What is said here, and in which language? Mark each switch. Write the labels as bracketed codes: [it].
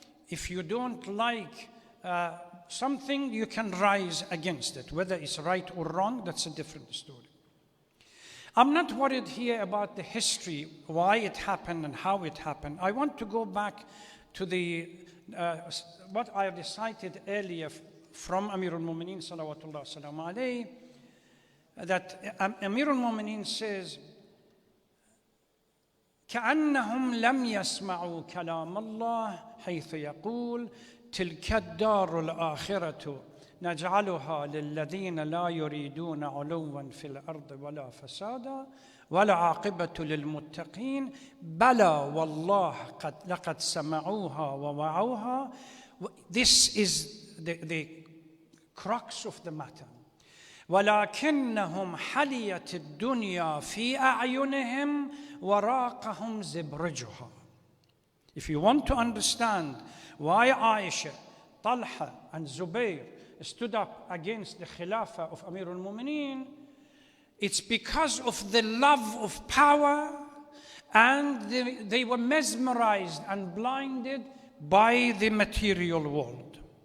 [en] If you don't like something, you can rise against it. Whether it's right or wrong, that's a different story. I'm not worried here about the history, why it happened and how it happened. I want to go back to the what I recited earlier from Amir al-Mu'mineen salawatullah salamu alayhi, that Amir al-Mu'mineen says, [ar] كأنهم لم يسمعوا كلام الله حيث يقول تلك الدار الآخرة نجعلها للذين لا يريدون علوا في الأرض ولا فسادا والعاقبة للمتقين بلى والله لقد سمعوها ووعوها. [en] This is the crux of the matter. [ar] ولكنهم حليت الدنيا في أعينهم وراقهم زبرجها. [en] If you want to understand why Aisha, Talha and Zubayr stood up against the Khilafah of Amir al-Mu'mineen, it's because of the love of power, and they were mesmerized and blinded by the material world.